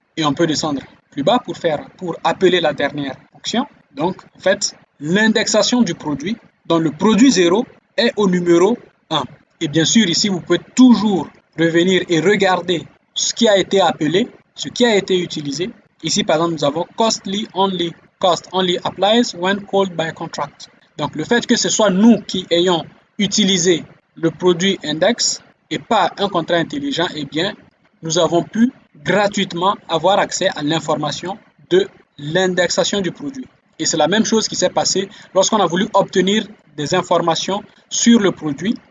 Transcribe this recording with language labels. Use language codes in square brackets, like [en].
[fr] Et on peut descendre plus bas pour appeler la dernière fonction. Donc, en fait, l'indexation du produit, dans le produit 0, est au numéro 1. Et bien sûr, ici, vous pouvez toujours revenir et regarder ce qui a été appelé, ce qui a été utilisé. Ici, par exemple, nous avons [en] costly only. Cost only applies when called by contract. [fr] Donc, le fait que ce soit nous qui ayons utilisé le produit index et pas un contrat intelligent, eh bien, nous avons pu gratuitement avoir accès à l'information de l'indexation du produit. Et c'est la même chose qui s'est passée lorsqu'on a voulu obtenir des informations sur le produit.